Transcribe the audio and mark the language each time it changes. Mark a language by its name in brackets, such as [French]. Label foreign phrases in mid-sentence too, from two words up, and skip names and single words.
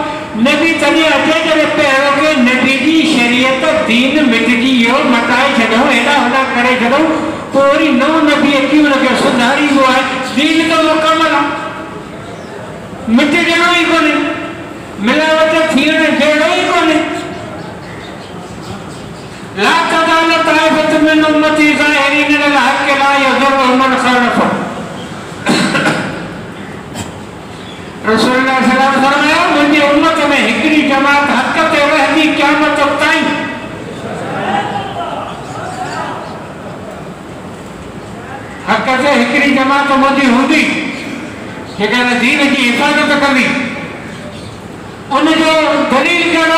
[Sindhi] नबी तॾहिं अचे जॾहिं पहिरियों के नबी जी शरीयत दीन मिटिजी वियो, मटाए छॾियो, हेॾा होॾा करे छॾियो, पोइ वरी नओं नबी अची हुनखे सुधारींदो आहे। दीन त मुकमल आहे, मिटिजणो ई कोन्हे, मिलावट थियण जहिड़ो ई कोन्हे। [Arabic] لا تزال طائفة من أمتي ظاهرين على الحق لا يضرهم من خالفهم. [Sindhi] रसूलुल्लाह [Arabic] صلى الله عليه وسلم [Sindhi] फरमाया मुंहिंजी उम्मत में हिकिड़ी जमात हक़ ते रहंदी क़यामत ताईं। हक़ ते हिकिड़ी जमात मुंहिंजी हूंदी जेका दीन जी हिफ़ाज़त कंदी। उनजो दलील कहिड़ो?